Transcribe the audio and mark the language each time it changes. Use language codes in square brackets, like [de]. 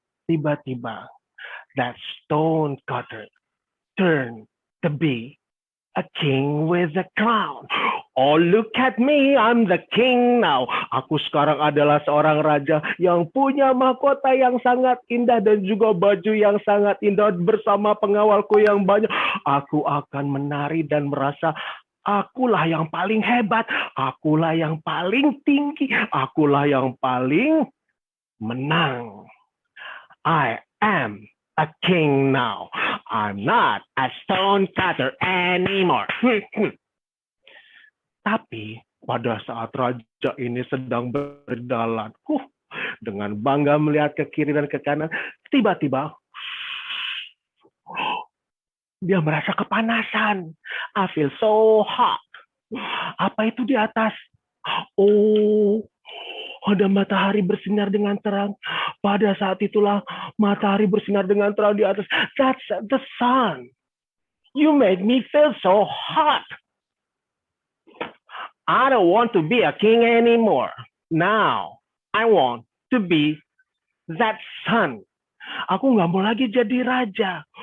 [en] Tiba-tiba, that stone cutter turned to be a king with a crown. Oh, look at me, I'm the king now. [id] Aku sekarang adalah seorang raja yang punya mahkota yang sangat indah dan juga baju yang sangat indah bersama pengawalku yang banyak. Aku akan menari dan merasa akulah yang paling hebat, akulah yang paling tinggi, akulah yang paling menang. [en] I am a king now. I'm not a stone cutter anymore. [id] Tapi pada saat raja ini sedang berjalan, dengan bangga melihat ke kiri dan ke kanan, tiba-tiba dia merasa kepanasan. [en] I feel so hot. [id] Apa itu di atas? Oh, ada matahari bersinar dengan terang. Pada saat itulah matahari bersinar dengan terang di atas. [en] That's the sun. You make me feel so hot. I don't want to be a king anymore. Now, I want to be that sun. [id] Aku nggak mau lagi jadi raja.